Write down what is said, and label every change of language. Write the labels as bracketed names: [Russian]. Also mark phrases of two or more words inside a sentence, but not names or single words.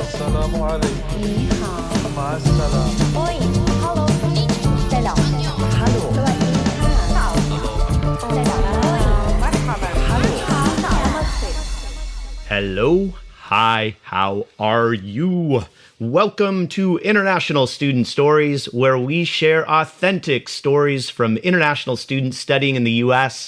[Arabic] السلام عليكم [Chinese] 你好 [Arabic] مع السلامة [English] Oi Hello Selam Hello สวัสดีค่ะ [Turkish] Selam Merhaba [English] Namaste Hello, hi, how are you? Welcome to International Student Stories, where we share authentic stories from international students studying in the U.S.